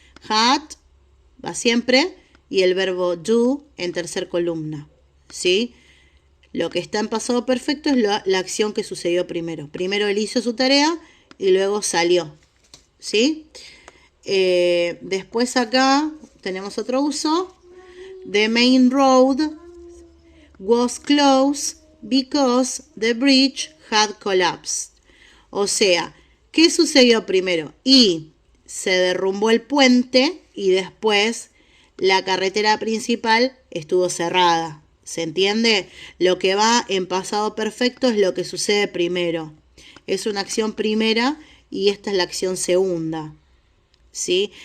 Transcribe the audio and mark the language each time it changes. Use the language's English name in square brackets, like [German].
[Spanish] Had va siempre y el verbo do en tercer columna, ¿sí? Lo que está en pasado perfecto es la acción que sucedió primero. Primero él hizo su tarea y luego salió, ¿sí? Después acá tenemos otro uso. [English] The main road was closed because the bridge had collapsed. [Spanish] O sea, ¿qué sucedió primero? Y se derrumbó el puente y después la carretera principal estuvo cerrada. ¿Se entiende? Lo que va en pasado perfecto es lo que sucede primero. Es una acción primera y esta es la acción segunda, ¿sí?